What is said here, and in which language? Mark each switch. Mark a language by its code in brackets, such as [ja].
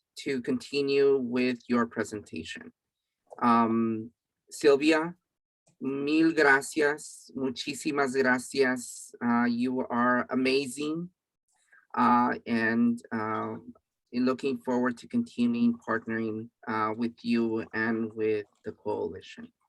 [en] to continue with your presentation. [es] Sylvia, mil gracias, muchísimas gracias. [en] You are amazing, and looking forward to continuing partnering with you and with the coalition.